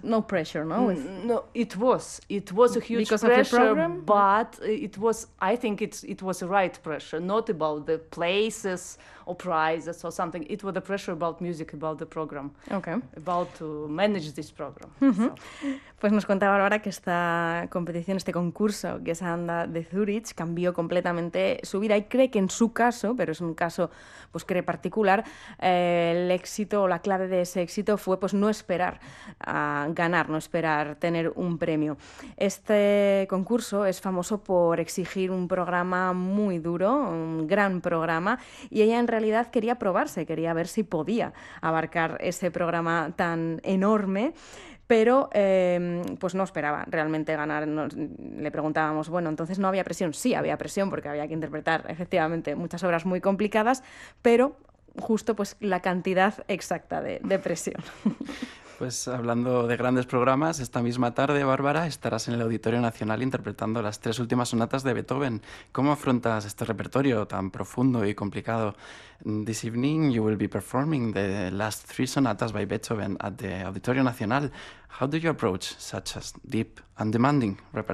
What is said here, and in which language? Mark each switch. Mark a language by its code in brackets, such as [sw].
[en] no pressure, no, with No, it was a huge because of your pressure, program. but it was, I think it was the right pressure, not about the places or prizes or something. It was the pressure about music, about the program, about to manage this program. So. [es] Pues nos contaba ahora que esta competición, este concurso Gesamtanz de Zúrich cambió completamente su vida y cree que en su caso, pero es un caso pues cree particular, el éxito o la clave de ese éxito fue pues no esperar a ganar, no esperar tener un premio. Este concurso es famoso por exigir un programa muy duro, un gran programa, y ella en realidad quería probarse, quería ver si podía abarcar ese programa tan enorme. Pero pues no esperaba realmente ganar. Le preguntábamos, bueno, entonces no había presión. Sí, había presión porque había que interpretar efectivamente muchas obras muy complicadas, pero justo pues la cantidad exacta de presión. Pues hablando de grandes programas, esta misma tarde, Bárbara, estarás en el Auditorio Nacional interpretando las tres últimas sonatas de Beethoven. ¿Cómo afrontas este repertorio tan profundo y complicado? [en] This evening you will be performing the last three sonatas by Beethoven at the Auditorio Nacional. How do you approach such a deep and demanding repertoire?